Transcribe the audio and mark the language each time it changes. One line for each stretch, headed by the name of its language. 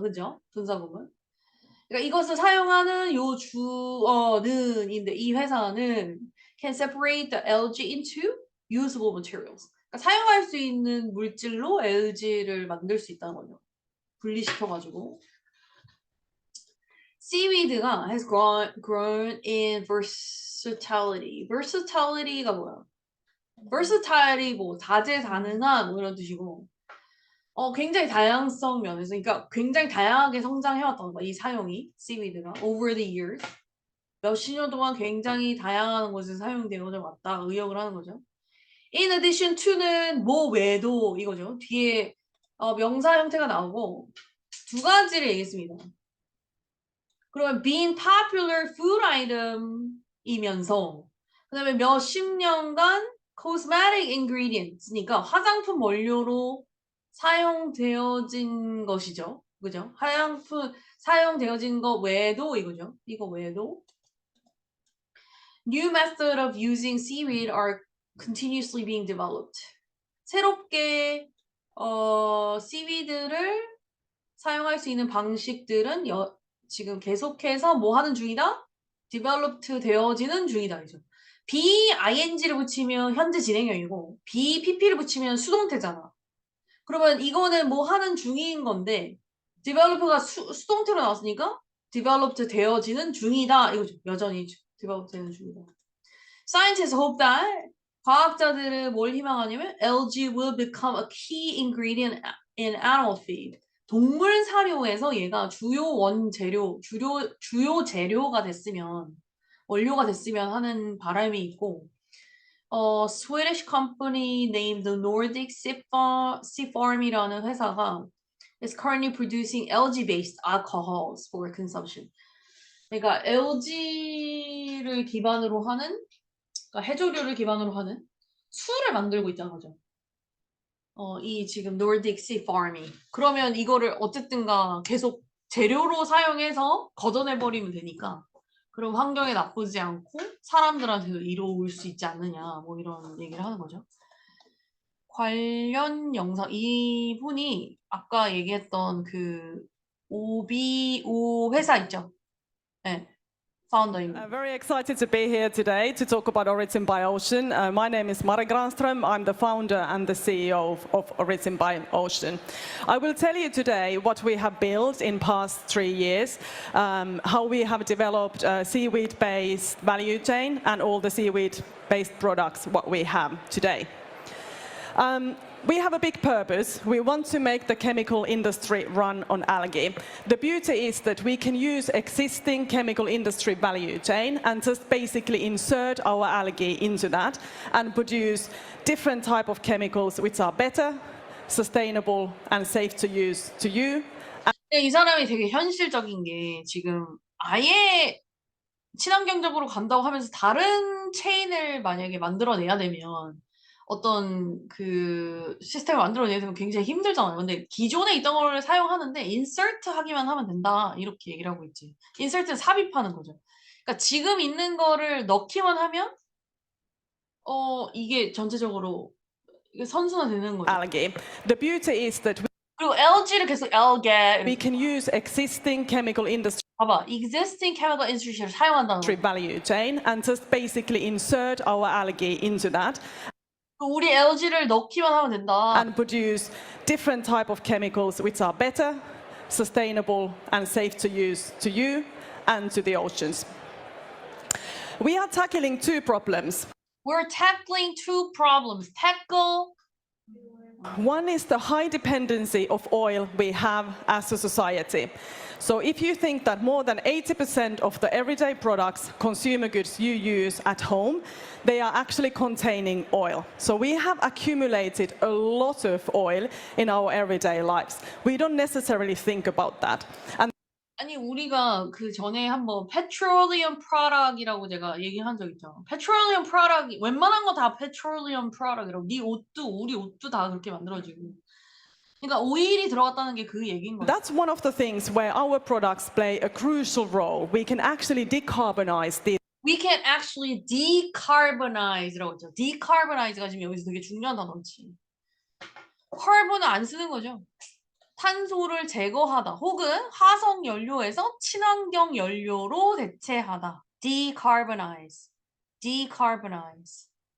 Korean: 그죠? 분사구문. 그러니까 이것을 사용하는 요 주어는인데 이 회사는
English: can separate the algae into usable materials.
Korean: 그러니까 사용할 수 있는 물질로 LG를 만들 수 있다는 거죠. 분리시켜가지고.
English: Seaweed가 has grown in versatility.
Korean: versatility가 뭐야? versatile 뭐 다재다능한 뭐 이런 뜻이고 굉장히 다양성 면에서 그러니까 굉장히 다양하게 성장해왔다는 거야. 이 사용이 seaweed가
English: over the years
Korean: 몇십 년 동안 굉장히 다양한 곳에 사용되어 왔다 의역을 하는 거죠. In addition to는 뭐 외에도 이거죠. 뒤에 명사 형태가 나오고 두 가지를 얘기했습니다. 그러면
English: being popular food item
Korean: 이면서 그다음에 몇십 년간
English: cosmetic ingredients
Korean: 니까 화장품 원료로 사용되어진 것이죠. 그죠? 화장품 사용되어진 것 외에도 이거죠. 이거 외에도
English: new method of using seaweed are continuously being developed.
Korean: 새롭게 seaweed를 사용할 수 있는 방식들은 지금 계속해서 뭐 하는 중이다? developed 되어지는 중이다. 이죠. ing를 붙이면 현재 진행형이고 pp를 붙이면 수동태잖아. 그러면 이거는 뭐 하는 중인 건데 develop가 수동태로 나왔으니까 developed 되어지는 중이다. 이거죠. 여전히 develop 되는 중이다.
English: Scientists hope that
Korean: 과학자들은 뭘 희망하냐면
English: algae will become a key ingredient in animal feed.
Korean: 동물 사료에서 얘가 주요 원재료, 주요 재료가 됐으면 원료가 됐으면 하는 바람이 있고
English: Swedish company named the Nordic Sea Farm
Korean: 이라는 회사가
English: is currently producing algae-based alcohols for consumption.
Korean: 그러니까 algae를 기반으로 하는 그러니까 해조류를 기반으로 하는 술을 만들고 있다는 거죠. 이 지금 Nordic Sea Farm이. 그러면 이거를 어쨌든가 계속 재료로 사용해서 걷어내버리면 되니까 그럼 환경에 나쁘지 않고 사람들한테도 이로울 수 있지 않느냐 뭐 이런 얘기를 하는 거죠. 관련 영상 이분이 아까 얘기했던 그 OBO 회사 있죠. 네.
English: I'm very excited to be here today to talk about Origin by Ocean. My name is Mari Granström. I'm the founder and the CEO of Origin by Ocean. I will tell you today what we have built in past 3 years, how we have developed a seaweed-based value chain and all the seaweed-based products what we have today. We have a big purpose. We want to make the chemical industry run on algae. The beauty is that we can use existing chemical industry value chain and just basically insert our algae into that and produce different type of chemicals which are better, sustainable and safe to use to you.
Korean: 이 사람이 되게 현실적인 게 지금 아예 친환경적으로 간다고 하면서 다른 체인을 만약에 만들어내야 되면 어떤 그 시스템을 만들어내야 되면 굉장히 힘들잖아요. 근데 기존에 있던 거를 사용하는데 인서트 하기만 하면 된다. 이렇게 얘기를 하고 있지. 인서트는 삽입하는 거죠. 그러니까 지금 있는 거를 넣기만 하면 이게 전체적으로 이게 선순환되는 거죠.
English: Algae. The beauty is that
Korean: 그리고 LG를 계속 algae
English: we can use existing chemical industry
Korean: 봐봐. existing chemical industry를 사용한다는 거.
English: value chain and just basically insert our algae into that.
Korean: 우리 LG를 넣기만 하면 된다.
English: And produce different type of chemicals which are better, sustainable and safe to use to you and to the oceans. We are tackling 2 problems. We're tackling 2 problems. Tackle. One is the high dependency of oil we have as a society. So if you think that more than 80% of the everyday products, consumer goods you use at home, they are actually containing oil. So we have accumulated a lot of oil in our everyday lives. We don't necessarily think about that. And
Korean: 아니 우리가 그 전에 한번 petroleum product이라고 제가 얘기한 적 있죠. petroleum product 웬만한 거 다 petroleum product이라고. 네 옷도 우리 옷도 다 그렇게 만들어지고. 그러니까 오일이 들어갔다는 게 그 얘기인 거죠.
English: that's one of the things where our products play a crucial role. We can actually decarbonize this. We can actually decarbonize라고 했죠.
Korean: decarbonize가 지금 여기서 되게 중요한 단어지. carbon을 안 쓰는 거죠. 탄소를 제거하다 혹은 화석 연료에서 친환경 연료로 대체하다. decarbonize. decarbonize.